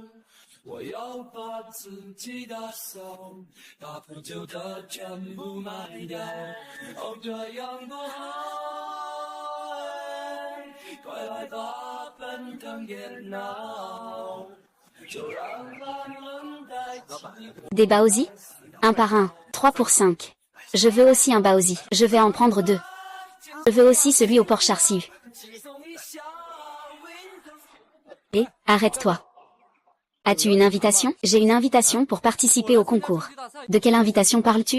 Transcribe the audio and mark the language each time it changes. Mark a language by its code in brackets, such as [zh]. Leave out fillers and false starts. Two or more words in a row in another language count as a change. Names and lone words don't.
[zh] 我要把自己打扫，把破旧的全部卖掉。哦，这样多好！快来吧，奔腾电脑，就让他们代替。 [fr] Des Baozi? Un par un, 3 pour 5. Je veux aussi un Baozi. Je vais en prendre 2. Je veux aussi celui au porc charsiu. Et, arrête-toi. As-tu une invitation? J'ai une invitation pour participer au concours. De quelle invitation parles-tu?